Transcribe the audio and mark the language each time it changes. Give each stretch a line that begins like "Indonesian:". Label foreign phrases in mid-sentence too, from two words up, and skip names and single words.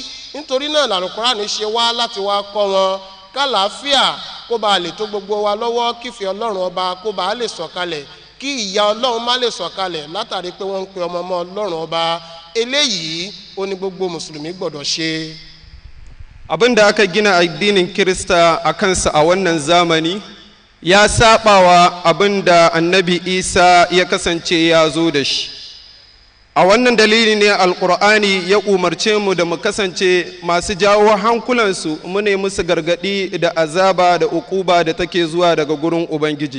Yoruba: Nítorí náà l'Àlùkùránì ṣe wá láti wá kọ́ wọn kálàáfíà kó bá lè tó gbogbo wa lọ́wọ́, kífẹ́ Ọlọ́run ọba kó bá lè sọ̀kalẹ̀, kí ìyà Ọlọ́run má lè sọ̀kalẹ̀ látàrí pé wọ́n ń pe ọmọ Ọlọ́run ọba. eléyìí ó ní gbogbo mùsùlùmí gbọ́dọ̀ ṣe.
Hausa: abin da aka gina addinin Kirista a kansa a wannan zamani ya sabawa abin da annabi Isa ya kasance ya zo da shi. A wannan dalili ne alkur'ani ya umarce mu da mu kasance masu jawo hankulansu mu ne musu gargadi da azaba da ukuba da take zuwa daga gurin ubangiji.